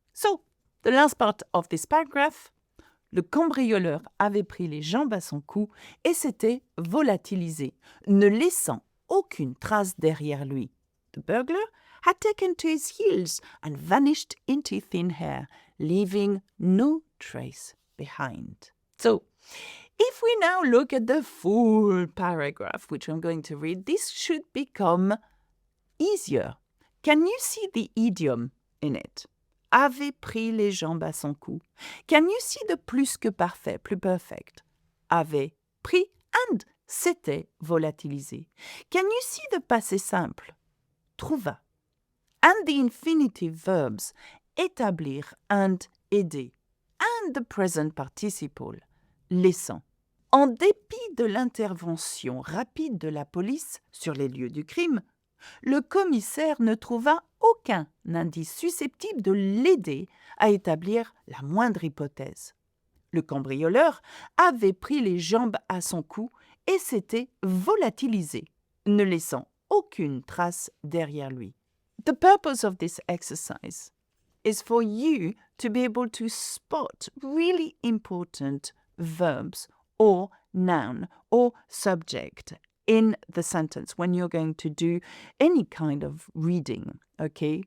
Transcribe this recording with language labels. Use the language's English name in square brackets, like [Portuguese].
[English] So, the last part of this paragraph, [French] le cambrioleur avait pris les jambes à son cou et s'était volatilisé, ne laissant aucune trace derrière lui. [English] The burglar had taken to his heels and vanished into thin air, leaving no trace behind. So, if we now look at the full paragraph, which I'm going to read, this should become easier. Can you see the idiom in it? [French] Avait pris les jambes à son cou. [English] Can you see the [French] plus que parfait, [English] plus perfect? [French] Avait pris and s'était volatilisé. [English] Can you see the passé simple? Trouva. And the infinitive verbs établir and aider. And the present participle, laissant. [French] En dépit de l'intervention rapide de la police sur les lieux du crime, le commissaire ne trouva aucun indice susceptible de l'aider à établir la moindre hypothèse. Le cambrioleur avait pris les jambes à son cou et s'était volatilisé, ne laissant aucune trace derrière lui. [English] The purpose of this exercise is for you to be able to spot really important verbs or noun or subject in the sentence when you're going to do any kind of reading, okay?